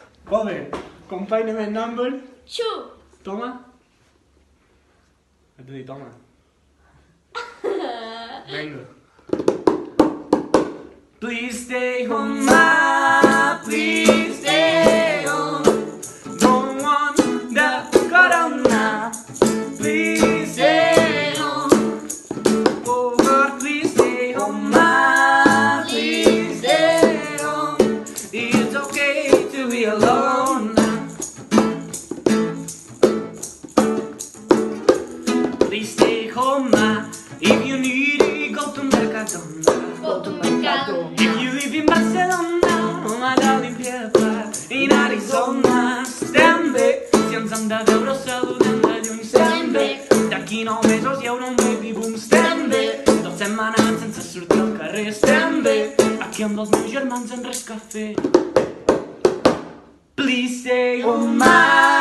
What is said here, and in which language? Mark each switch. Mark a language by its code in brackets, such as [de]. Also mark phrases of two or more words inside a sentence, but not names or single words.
[ca] Molt bé. [en] Confinement number... 2. [ca] Toma. Has de dir toma. Vinga. [en] Please stay home, ma, please stay home. Don't want the corona. Please stay home. Oh God, please stay home, ma, please stay home. It's okay to be alone. Please stay home, ma. If you need it, go to Mercadona. Go to Mercado. If you live in Barcelona, [it] o magari in [en] Piepa, in Arizona, [ca] estem bé. Si ens hem de veure, saludem de lluny, estem bé. D'aquí 9 mesos hi haurà un [en] baby boom, [ca] estem bé. 2 setmanes sense sortir al carrer, estem bé. Aquí amb els meus germans en res que fer. [en] Please stay home, ma.